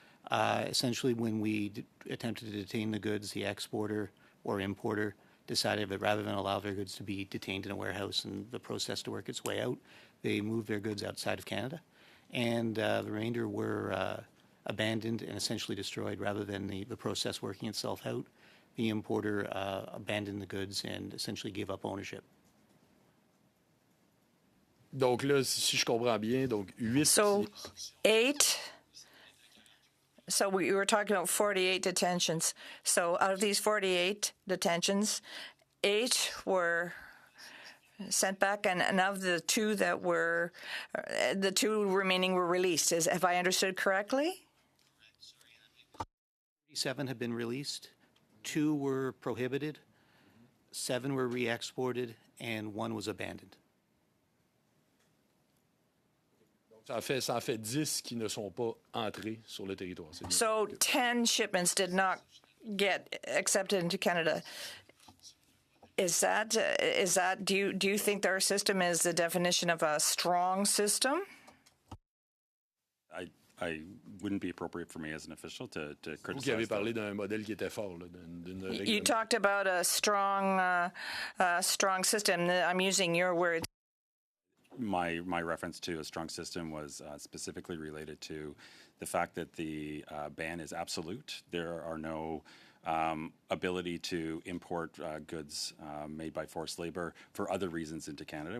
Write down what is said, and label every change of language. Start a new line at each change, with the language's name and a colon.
English: Essentially, when we attempted to detain the goods, the exporter or importer decided that rather than allow their goods to be detained in a warehouse and the process to work its way out, they moved their goods outside of Canada. And the remainder were abandoned and essentially destroyed rather than the process working itself out. The importer abandoned the goods and essentially gave up ownership.
French: Donc là, si je comprends bien, donc 8.
English: So 8. So we were talking about 48 detentions. So out of these 48 detentions, 8 were sent back, and of the 2 that were, the 2 remaining were released. Have I understood correctly? 37 have been released, 2 were prohibited, 7 were re-exported, and 1 was abandoned.
French: Ça en fait 10 qui ne sont pas entrés sur le territoire.
English: So 10 shipments did not get accepted into Canada. Is that do you think their system is the definition of a strong system? I wouldn't be appropriate for me as an official to criticize.
French: Vous qui avez parlé d'un modèle qui était fort, là,
English: You talked about a strong system. I'm using your words. My reference to a strong system was specifically related to the fact that the ban is absolute. There are no ability to import goods made by forced labor for other reasons into Canada.